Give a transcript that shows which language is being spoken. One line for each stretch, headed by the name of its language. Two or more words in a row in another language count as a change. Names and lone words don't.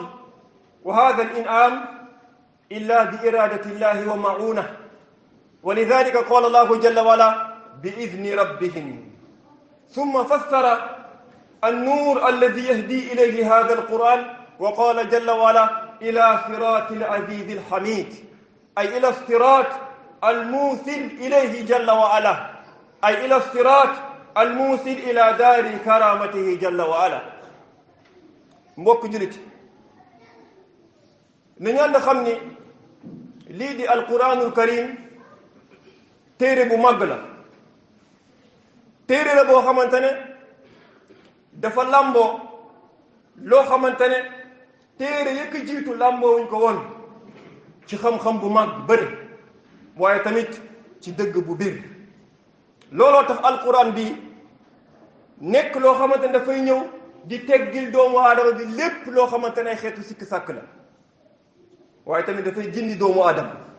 Arabic: وهذا الإنعام إلا بإرادة الله ومعونه ولذلك قال الله جل وعلا بإذن ربهم ثم فسر النور الذي يهدي إليه هذا القرآن وقال جل وعلا إلى صراط العزيز الحميد أي إلى الصراط الموصل إليه جل وعلا أي إلى الصراط الموصل إلى دار كرامته جل وعلا
Wolof: mbokk julit ni ñaan da xam ni lii di
Arabic: القرآن الكريم
Wolof: téere bu màgg la téere la boo xamante ne dafa làmboo loo xamante ne téere yëkk jiitu làmboo wuñ ko woon ci xam-xam bu mag bëri waaye tamit ci dëgg bu biir looloo tax alquran bi nekk loo xamante ne dafay ñëw di teggil doomu aadama bi lépp loo xamante ne xeetu sikk sàkk la waaye tamit dafay gindi doomu aadama